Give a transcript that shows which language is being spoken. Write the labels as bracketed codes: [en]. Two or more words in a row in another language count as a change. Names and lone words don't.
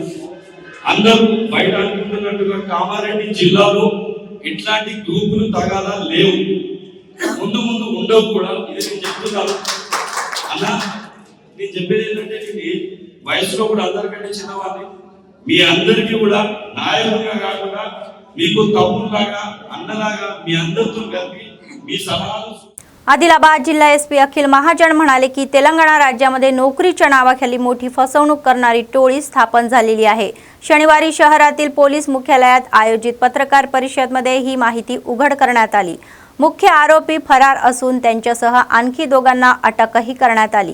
[te] అందరూ బయట అనుకుంటున్నట్టుగా కామారెడ్డి జిల్లాలో ఇట్లాంటి గ్రూపులు తగాదా లేవు, ముందు ముందు ఉండవు కూడా। ఇది నేను చెప్తున్నాను అన్న, నేను చెప్పేది ఏంటంటే నేను వయసులో కూడా అందరికంటే చిన్నవాడిని, మీ అందరికీ కూడా నాయకుడిగా కాకుండా మీకు తమ్ముళ్ళలాగా అన్నలాగా మీ అందరితో కలిపి మీ సలహాలు। [mr] आदिलाबाद जिल्हा SP अखिल महाजन म्हणाले की तेलंगणा राज्यामध्ये नोकरीच्या नावाखाली मोठी फसवणूक करणारी टोळी स्थापन झालेली आहे। शनिवारी शहरातील पोलीस मुख्यालयात आयोजित पत्रकार परिषदेमध्ये ही माहिती उघड करण्यात आली। मुख्य आरोपी फरार असून त्यांच्यासह आणखी 2 अटकही करण्यात आली।